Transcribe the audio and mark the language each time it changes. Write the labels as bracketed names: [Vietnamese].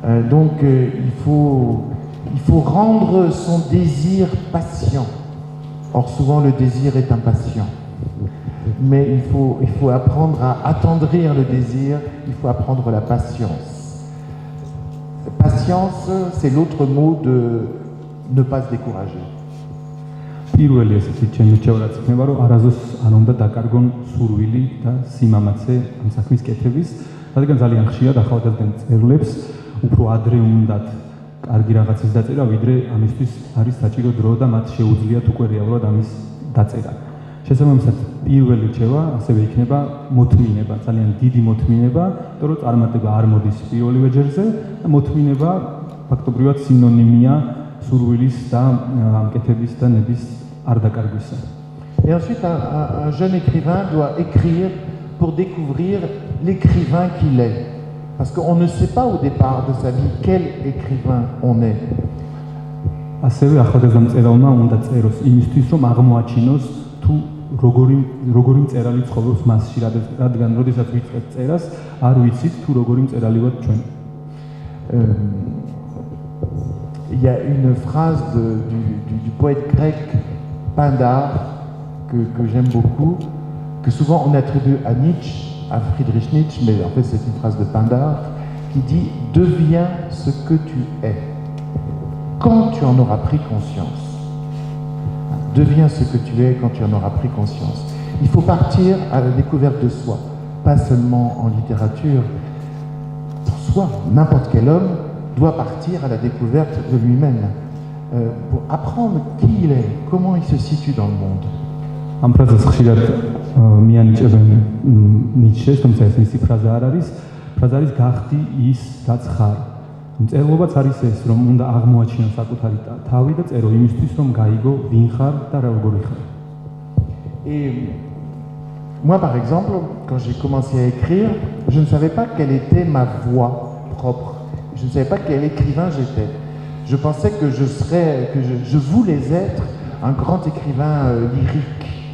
[French] Donc il faut rendre son désir patient. Or souvent le désir est impatient. Mais il faut apprendre à attendrir le désir, il faut apprendre la patience. Patience, c'est l'autre mot de ne pas se décourager. [Georgian] პირველი ესეთი ჩემი რჩევა იქნება, რომ არაზოს არ უნდა დაკარგონ სურვილი და სიმამაცე ამ საქმის კეთების, რადგან ძალიან ხშირად ახალგაზრდა მწერლებს უფრო ადრე უნდათ კარგი რაღაცის დაწერა, ვიდრე ამისთვის არის საჭირო დრო და მათ შეუძლიათ უკვე რეალურად ამის დაწერა. შესაბამისად, პირველი რჩევა ასევე იქნება მოთმინება, ძალიან დიდი მოთმინება, იმიტომ რომ წარმატება არ მოდის პირველივე ჯერზე და მოთმინება ფაქტობრივად სინონიმია სურვილის და ამკეთების და ნების არ დაკარგვისა. [French] Et ensuite, un jeune écrivain doit écrire pour découvrir l'écrivain qu'il est. Parce qu'on ne sait pas au départ de sa vie quel écrivain on est. [Georgian] ასევე ახალგაზრდა მწერალმა უნდა წეროს იმისთვის, რომ აღმოაჩინოს თუ როგორი მწერალი ცხოვრობს მასში, რადგან როდესაც ვიწყებთ წერას, არ ვიცით თუ როგორი მწერალი ვართ ჩვენ. [French] Il y a une phrase du poète grec Pindare que j'aime beaucoup, que souvent on attribue à Nietzsche, à Friedrich Nietzsche, mais en fait c'est une phrase de Pindare qui dit « Deviens ce que tu es, quand tu en auras pris conscience. » Deviens ce que tu es quand tu en auras pris conscience. Il faut partir à la découverte de soi, pas seulement en littérature. Pour soi, n'importe quel homme doit partir à la découverte de lui-même, pour apprendre qui il est, comment il se situe dans le monde. [Georgian] ამ ფრაზას ხშირად მიანიჭებენ ნიცშეს, თუმცა ეს მისი ფრაზა არ არის. ფრაზა არის გახდი ის, რაც ხარ. მწერლობაც არის ეს, რომ უნდა აღმოაჩინო საკუთარი თავი და წერო იმისთვის, რომ გაიგო ვინ ხარ და როგორი ხარ. [French] Et moi, par exemple, quand j'ai commencé à écrire, je ne savais pas quelle était ma voix propre. Je ne savais pas quel écrivain j'étais. Je pensais que je voulais être un grand écrivain lyrique.